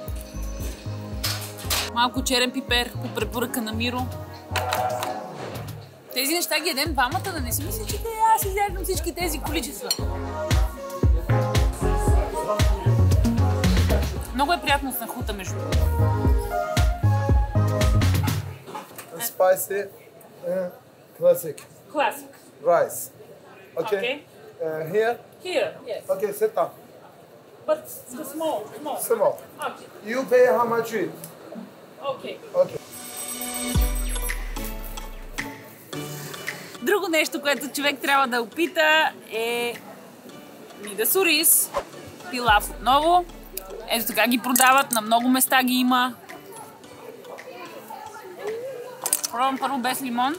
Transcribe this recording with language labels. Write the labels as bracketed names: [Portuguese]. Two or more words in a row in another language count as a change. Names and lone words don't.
[Bulgarian] Малко черен пипер по препоръка на Миро. Тези неща ги ядем двамата, да не си мисля, че аз изядам всички тези количества. Много е приятно с нахута между другото. [English] Spicy classic Classic. rice. Okay. Okay. Here. Here, yes. Okay, sit down. But the small. Small. Okay. You pay how much it? Okay. Okay. [Bulgarian] Друго нещо, което човек трябва да опита е мидас ориз, пилав отново. Ето така ги продават, на много места ги има. Пробвам първо без лимон.